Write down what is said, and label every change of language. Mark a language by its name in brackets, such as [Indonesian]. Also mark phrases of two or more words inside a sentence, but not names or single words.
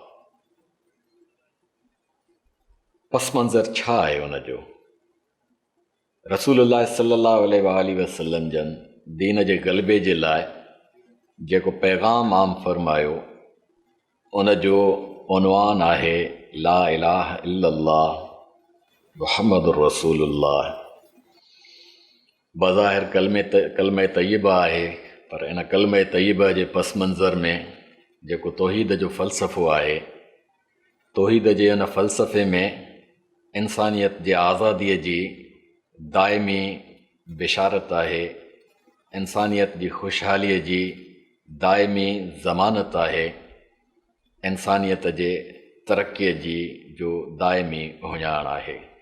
[Sindhi] पस मंज़र छा आहे उन जो? [Arabic] رسول الله صلى الله عليه وسلم [Sindhi] जन दीन जे ग़लबे जे लाइ जेको पैगाम आम फरमायो उन जो उनवान आहे [Arabic] لا إله إلا الله محمد رسول الله. [Sindhi] बज़ाहिर कलमे तय्यबा आहे, पर इन कलमे तय्यबा जे पस मंज़र में जेको तौहीद जो फ़लसफ़ो आहे, तौहीद जे उन फ़लसफ़े में इंसानियत जे आज़ादीअ जी दाइमी बिशारत आहे, इंसानियत जी ख़ुशहालीअ जी दाइमी ज़मानत आहे, इंसानियत जे तरक़ीअ जी जो दाइमी हुञाण आहे।